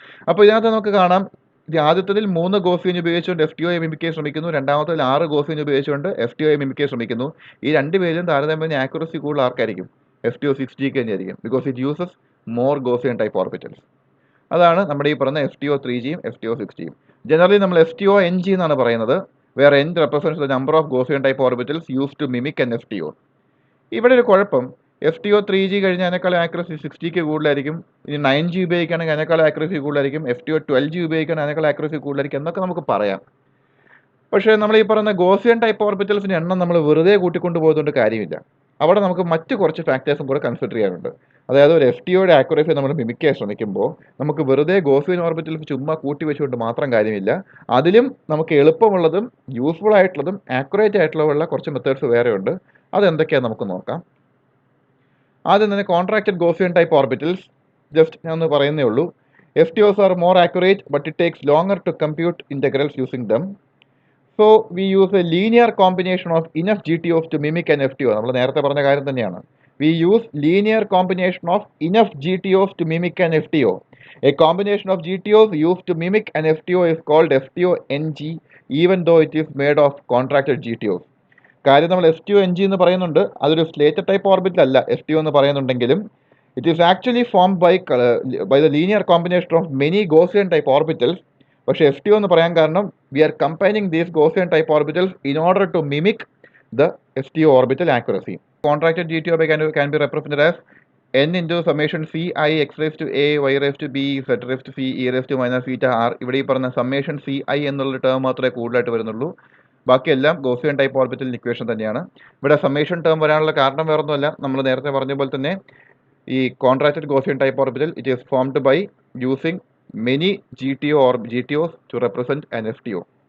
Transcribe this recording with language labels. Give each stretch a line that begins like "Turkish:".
Malayalam: അപ്പോൾ ഇതിനകത്ത് നമുക്ക് കാണാം, ആദ്യത്തിൽ 3 ഗോസിയൻ ഉപയോഗിച്ചുകൊണ്ട് FTOയെ മിമിക് ചെയ്യാൻ ശ്രമിക്കുന്നു, രണ്ടാമത്തിൽ 6 ഗോസിയൻ ഉപയോഗിച്ചുകൊണ്ട് FTOയെ മിമിക് ചെയ്യാൻ ശ്രമിക്കുന്നു. ഈ രണ്ടുപേരും താരതമ്യേന ആക്യുറസി കൂടുതൽ ആർക്കായിരിക്കും? FTO-6G തന്നെയായിരിക്കും,
English: Because it uses more Gaussian type orbitals.
Malayalam: അതാണ് നമ്മുടെ ഈ പറഞ്ഞ FTO-3Gയും FTO-6Gയും. ജനറലി നമ്മൾ FTO-NG എന്നാണ് പറയുന്നത്,
English: Where N represents the number of Gaussian type orbitals used to mimic an FTO.
Malayalam: ഇവിടെ ഒരു കുഴപ്പം, FTO-3G കഴിഞ്ഞാൽ അതിനേക്കാൾ ആക്യുറസി 6Gക്ക് കൂടുതലായിരിക്കും, ഇനി 9G ഉപയോഗിക്കുകയാണെങ്കിൽ അതിനേക്കാൾ ആക്യുറസി കൂടുതലായിരിക്കും, FTO-12G ഉപയോഗിക്കുകയാണെങ്കിൽ അതിനേക്കാൾ ആക്യുറസി കൂടുതലായിരിക്കും എന്നൊക്കെ നമുക്ക് പറയാം. പക്ഷേ നമ്മൾ ഈ പറയുന്ന ഗോസിയൻ ടൈപ്പ് ഓർബിറ്റൽസിൻ്റെ എണ്ണം നമ്മൾ വെറുതെ കൂട്ടിക്കൊണ്ട് പോകുന്നതുകൊണ്ട് കാര്യമില്ല. അവിടെ നമുക്ക് മറ്റ് കുറച്ച് ഫാക്ടേഴ്സും കൂടെ കൺസിഡർ ചെയ്യാനുണ്ട്. അതായത് ഒരു FTOയുടെ ആക്യുറസി നമ്മൾ മിമിക് ചെയ്യാൻ ശ്രമിക്കുമ്പോൾ നമുക്ക് വെറുതെ ഗോസിയൻ ഓർബിറ്റൽസ് ചുമ്മാ കൂട്ടി വെച്ചുകൊണ്ട് മാത്രം കാര്യമില്ല. അതിലും നമുക്ക് എളുപ്പമുള്ളതും യൂസ്ഫുൾ ആയിട്ടുള്ളതും ആക്യുറേറ്റ് ആയിട്ടുള്ള കുറച്ച് മെത്തേഡ്സ് വേറെയുണ്ട്. അതെന്തൊക്കെയാണെന്ന് നമുക്ക് നോക്കാം. ആദ്യം തന്നെ contracted Gaussian type orbitals. Just ഞാൻ ഒന്ന് പറയുന്നേ ഉള്ളൂ.
English: FTOs are more accurate, but it takes longer to compute integrals using them. So we use a linear combination of enough GTOs to mimic an FTO.
Malayalam: നമ്മൾ നേരത്തെ പറഞ്ഞ കാര്യം തന്നെയാണ്.
English: We use linear combination of enough GTOs to mimic an FTO. A combination of GTOs used to mimic an FTO is called FTO-NG, even though it is made of contracted GTOs.
Malayalam: കാര്യം നമ്മൾ FTO-NG എന്ന് പറയുന്നുണ്ട്, അതൊരു Slater type orbital അല്ല FTO എന്ന് പറയുന്നുണ്ടെങ്കിലും
English: it is actually formed by the linear combination of many Gaussian type orbitals.
Malayalam: പക്ഷേ FTO എന്ന് പറയാൻ കാരണം
English: we are combining these Gaussian type orbitals in order to mimic the FTO orbital accuracy. Contracted GTO can be represented as n into summation c I x raised to a y raised to b z raised to c e raised to minus theta r.
Malayalam: ഇവിടെ ഈ പറഞ്ഞ summation c I എന്നുള്ള term മാത്രമേ കൂടുതലായിട്ട് വരുന്നുള്ളൂ, ബാക്കിയെല്ലാം Gaussian type orbital equation തന്നെയാണ്. ഇവിടെ സമ്മേഷൻ ടേം വരാനുള്ള കാരണം വേറൊന്നുമല്ല, നമ്മൾ നേരത്തെ പറഞ്ഞ പോലെ തന്നെ ഈ contracted Gaussian type orbital
English: It is formed by using many GTOs to represent an FTO.